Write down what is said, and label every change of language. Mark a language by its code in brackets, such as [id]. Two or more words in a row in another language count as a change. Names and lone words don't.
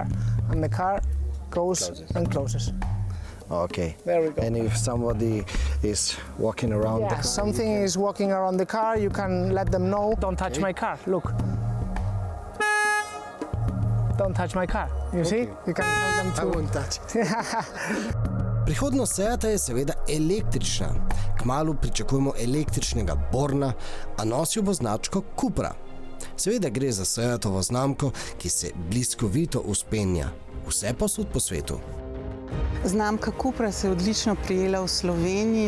[en] And the car goes and closes. Okay. There we go. And if somebody is walking around the car, something is walking around the car, you can let them know, don't touch my car, look. Don't touch my car. You see? You can tell them to... I won't touch. [sl] Prihodnost Seata je seveda električna. Kmalu pričakujemo električnega Borna, a nosil bo značko Cupra. Seveda gre za Seatovo znamko, ki se bliskovito vzpenja vse posod po svetu. Znamka Cupra se je odlično prijela v Sloveniji.